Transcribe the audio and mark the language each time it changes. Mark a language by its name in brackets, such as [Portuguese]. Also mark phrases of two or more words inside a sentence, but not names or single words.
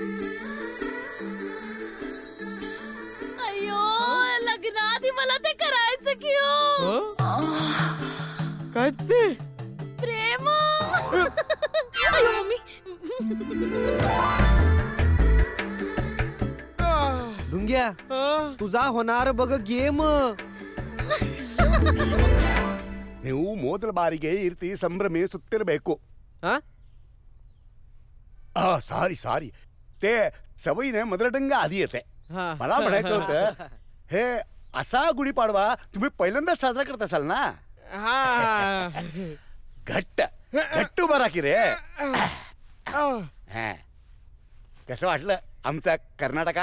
[Marathi] अय्यो लग्नाआधी मला ते करायचं की हो. काय ते? प्रेम. अय्यो मम्मी. ढुंग्या तुझा होणार बघ गेम. [Kannada] ನೀವು ಮೊದಲ ಬಾರಿಗೆ ಈ ರೀತಿ ಸಂಭ್ರಮಿಸುತ್ತಿರಬೇಕು. [Marathi] ಸಾರಿ ते सवयीने मदरडंग आधी येते. मला म्हणायचं होतं हे असा गुढीपाडवा तुम्ही पहिल्यांदाच साजरा करत असाल ना? घट्ट बरा की रे. कसं वाटलं आमचा कर्नाटका?